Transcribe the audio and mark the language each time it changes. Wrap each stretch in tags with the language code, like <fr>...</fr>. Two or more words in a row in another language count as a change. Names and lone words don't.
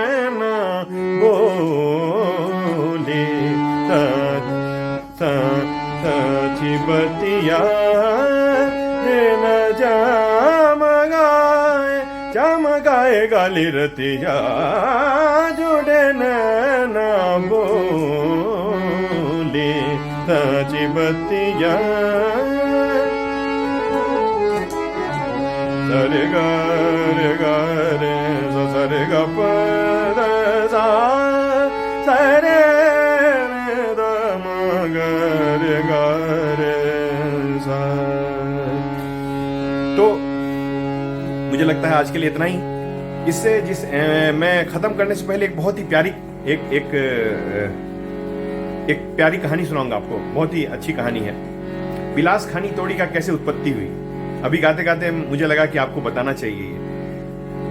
<hi>बोले सच्ची बतिया, न जमगाए गाली रतिया, झूठे ना बोले सच्ची बतिया। सरे गा रे सा रे गा प सा सरे रे द म ग रे गा रे सा। तो मुझे लगता है आज के लिए इतना ही। इससे मैं खत्म करने से पहले एक बहुत ही प्यारी एक प्यारी कहानी सुनाऊंगा आपको। बहुत ही अच्छी कहानी है। बिलास खानी तोड़ी का कैसे उत्पत्ति हुई, अभी गाते गाते मुझे लगा कि आपको बताना चाहिए ये।</hi>